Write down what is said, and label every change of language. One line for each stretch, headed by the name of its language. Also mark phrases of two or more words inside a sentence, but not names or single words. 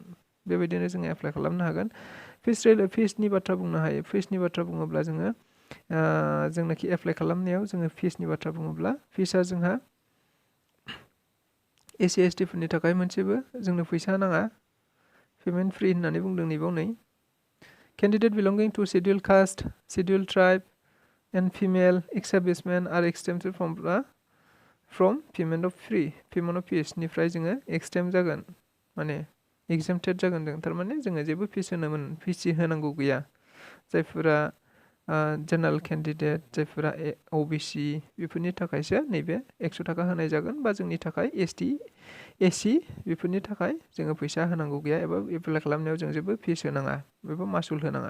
Bodo: बेबायदिनो जोङो एप्लाइ खालामनो हागोन। फिसनि बाथ्रा बुंनो हायो। फिसनि बाथ्रा बुङोब्ला जोङो जोंनाखि एप्लाइ खालामनायाव जोङो फिसनि बाथ्रा बुङोब्ला फिसआ जोंहा SC ST फोरनि थाखाय मोनसेबो जोंनो फैसा नाङा,
English: payment free
Bodo: होननानै बुंदों नैबाव नै।
English: Candidate belonging to scheduled caste, scheduled tribe and female ex-servicemen are exempted from payment of fees
Bodo: निफ्राय जोङो
English: exempt
Bodo: जागोन, माने
English: exempted
Bodo: जागोन जों। थारमाने जोङो जेबो फिस होनांगौ गैया। जायफोरा
English: general candidate,
Bodo: जायफोरा OBC बेफोरनि थाखायसो नैबे 100 थाखा होनाय जागोन, बा जोंनि थाखाय ST SC बेफोरनि थाखाय जोङो फैसा होनांगौ गैया एबा एप्लाइ खालामनायाव जों जेबो फिस होनाङा एबा मासुल होनाङा।